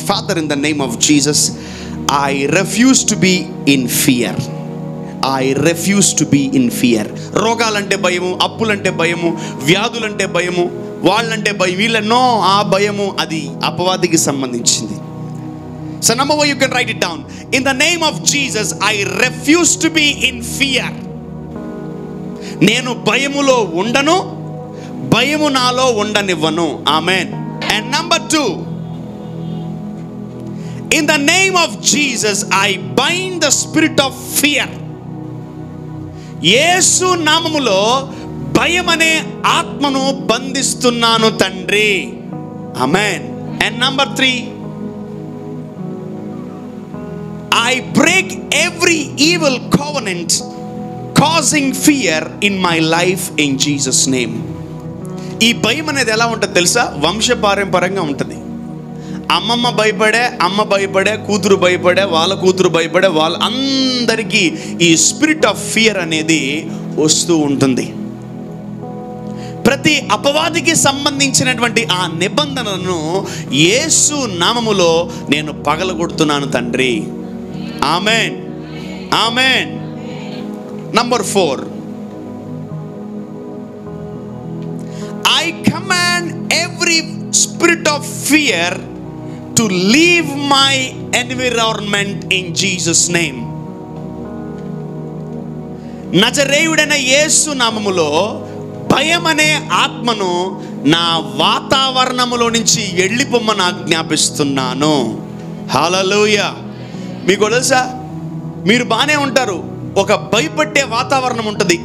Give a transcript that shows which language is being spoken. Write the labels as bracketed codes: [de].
[en] Father, in the name of Jesus, I refuse to be in fear. I refuse to be in fear. [te] రోగాలంటే భయము, అప్పులంటే భయము, వ్యాధులంటే భయము, వాళ్ళంటే భయం, వీళ్ళనో ఆ భయము అది అపవాదికి సంబంధించింది. [en] So number one, you can write it down. In the name of Jesus, I refuse to be in fear. [te] నేను భయములో ఉండను, భయము నాలో ఉండనివ్వను. ఆమేన్. [en] And number two, in the name of Jesus, I bind the spirit of fear. [te] యేసు నామములో భయం అనే ఆత్మను బంధిస్తున్నాను తండ్రి. [en] ఆమేన్. And number three, I break every evil covenant causing fear in my life in Jesus name. [te] ఈ భయం అనేది ఎలా ఉంటుంది తెలుసా? వంశపారంపరంగా ఉంటుంది. అమ్మ భయపడే, కూతురు భయపడే, వాళ్ళ కూతురు భయపడే, వాళ్ళ అందరికీ [en] ఈ spirit of fear [te] అనేది వస్తూ ఉంటుంది. ప్రతి అపవాదికి సంబంధించినటువంటి ఆ నిబంధనలను యేసు నామములో నేను పగలగొడుతున్నాను తండ్రి. ఆమేన్. ఆమేన్. [en] Number 4, I command every spirit of fear to leave my environment in Jesus name. [te] నజరేయుడైన యేసు నామములో భయం అనే ఆత్మను నా వాతావరణములో నుంచి వెళ్ళిపోమ్మని ఆజ్ఞాపిస్తున్నాను. హల్లెలూయా. మీకు తెలుసా, మీరు బాగానే ఉంటారు, ఒక భయపడే వాతావరణం ఉంటుంది.